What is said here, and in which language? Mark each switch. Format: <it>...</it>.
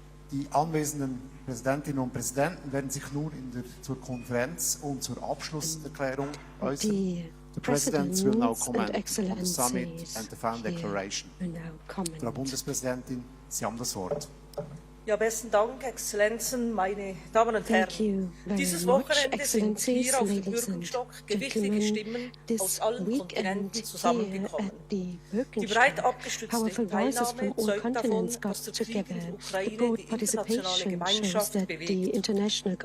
<de>Die anwesenden Präsidentinnen und Präsidenten werden sich nun zur Konferenz und zur Abschlusserklärung äußern.</de> <en>The presidents will now comment on the summit and the final declaration.</en> <de>Frau Bundespräsidentin, Sie haben das Wort. Ja, besten Dank, Exzellenzen, meine Damen und Herren. Dieses Wochenende sind hier auf dem Bürgenstock gewichtige Stimmen aus allen Kontinenten zusammengekommen. Die breit abgestützte Teilnahme zeugt davon, dass der Krieg in der Ukraine die internationale Gemeinschaft bewegt.</de>